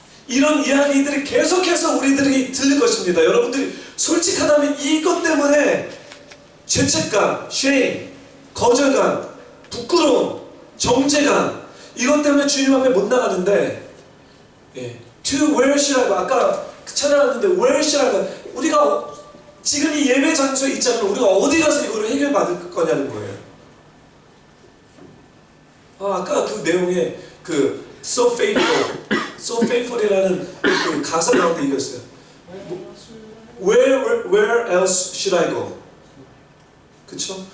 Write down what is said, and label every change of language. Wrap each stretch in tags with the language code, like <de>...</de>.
<ko>이런 이야기들이 계속해서 우리들에게 들릴 것입니다. 여러분들이 솔직하다면 이것 때문에 죄책감, shame, 거절감, 부끄러움, 정죄감, 이것 때문에 주님 앞에 못 나가는데,</ko> <en>to where should I go?</en> <ko>아까 찾아왔는데</ko> <en>where should I go?</en> <ko>우리가 지금 이 예배 장소에 있잖아요. 우리가 어디 가서 이거를 해결받을 거냐는 거예요. 아까 그 내용에 그</ko> <en>so faithful</en> <ko>이라는 그 가사 가운데 이겼어요.</ko> <en>Where else should I go?</en> <ko>그쵸?</ko>